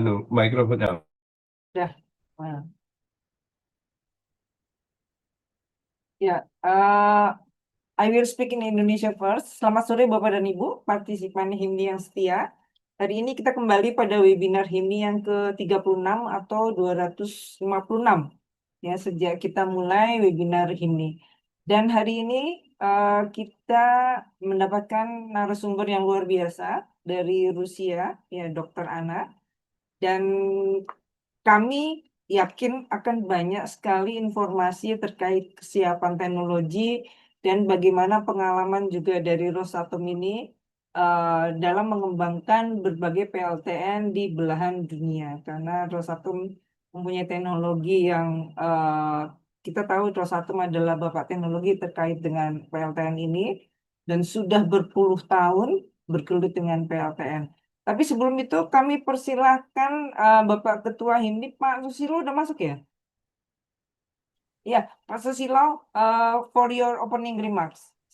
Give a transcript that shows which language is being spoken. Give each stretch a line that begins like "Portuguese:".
English: Microphone out. Dah. Nah. Ya, I will speak in Indonesia first.
Indonesian: Selamat sore Bapak dan Ibu, partisipan HIMNI yang setia. Hari ini kita kembali pada webinar HIMNI yang ke-36 atau 256 ya sejak kita mulai webinar HIMNI. Dan hari ini kita mendapatkan narasumber yang luar biasa dari Rusia, ya Dr. Anna. Dan kami yakin akan banyak sekali informasi terkait kesiapan teknologi dan bagaimana pengalaman juga dari Rosatom ini dalam mengembangkan berbagai PLTN di belahan dunia. Karena Rosatom mempunyai teknologi yang kita tahu Rosatom adalah bapak teknologi terkait dengan PLTN ini dan sudah berpuluh tahun bergelut dengan PLTN. Tapi sebelum itu kami persilahkan Bapak Ketua HIMNI, Pak Susilo udah masuk ya?
English: Ya, Pak Susilo, for your opening remarks.